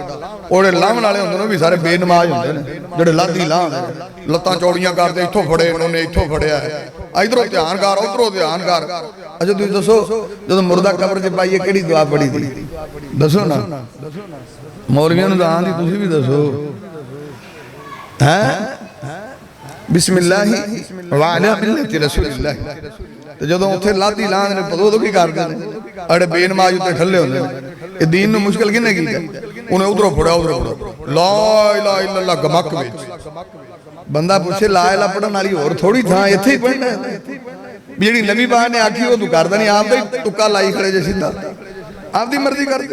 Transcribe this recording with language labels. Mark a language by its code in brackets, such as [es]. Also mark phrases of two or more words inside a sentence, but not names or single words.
[pa] ਉਹਦੇ ਲਾਹਣ ਵਾਲੇ ਹੁੰਦੇ ਨੇ ਵੀ ਸਾਰੇ ਬੇਨਮਾਜ਼ ਹੁੰਦੇ ਨੇ, ਜਿਹੜੇ ਲਾਦੀ ਲਾਹਣ ਲੱਤਾਂ ਚੌੜੀਆਂ ਕਰਦੇ, ਇੱਥੋਂ ਫੜੇ ਉਹਨੇ, ਇੱਥੋਂ ਫੜਿਆ, ਇਧਰੋਂ ਧਿਆਨ ਕਰ, ਉਧਰੋਂ ਧਿਆਨ ਕਰ। ਅੱਛਾ ਤੁਸੀਂ ਦੱਸੋ ਜਦੋਂ ਮੁਰਦਾ ਕਬਰ 'ਚ ਪਾਈਏ ਕਿਹੜੀ ਦੁਆ ਪੜੀ ਦੀ ਦੱਸੋ ਨਾ, ਮੌਲਵੀਆਂ ਨੂੰ ਤਾਂ ਆਂਦੀ, ਤੁਸੀਂ ਵੀ ਦੱਸੋ ਹੈ [ar] بسم الله وعلى ملة رسول الله. [pa] ਤੇ ਜਦੋਂ ਉੱਥੇ ਲਾਦੀ ਲਾਂਦੇ ਨੇ ਪਤਾ ਉਦੋਂ ਕੀ ਕਰਦੇ ਨੇ, ਅੜੇ ਬੇਨਮਾਜ਼ ਉੱਤੇ ਠੱਲੇ ਹੁੰਦੇ ਨੇ। ਇਹ ਦੀਨ ਨੂੰ ਮੁਸ਼ਕਲ ਕਿਹਨੇ ਕੀਤਾ? ਉਹਨੇ ਉਧਰੋਂ ਫੜਿਆ, ਉਧਰੋਂ ਫੜਿਆ, [ar] لا إله إلا الله [pa] ਗਮਕ ਵਿੱਚ। ਬੰਦਾ ਪੁੱਛੇ [ar] لا إله [pa] ਪੜਨ ਵਾਲੀ ਹੋਰ ਥੋੜੀ ਥਾਂ ਇੱਥੇ ਹੀ ਪੜਨਾ ਵੀ ਜਿਹੜੀ ਨਬੀ ਪਾਕ ਨੇ ਆਖੀ ਉਹ ਤੂੰ ਕਰਦਾ ਨਹੀਂ, ਆਪ ਦਾ ਹੀ ਤੁੱਕਾ ਲਾਈ ਖੜੇ ਜੇ ਸਿੱਧਾ, ਆਪਦੀ ਮਰਜ਼ੀ ਕਰਦੇ।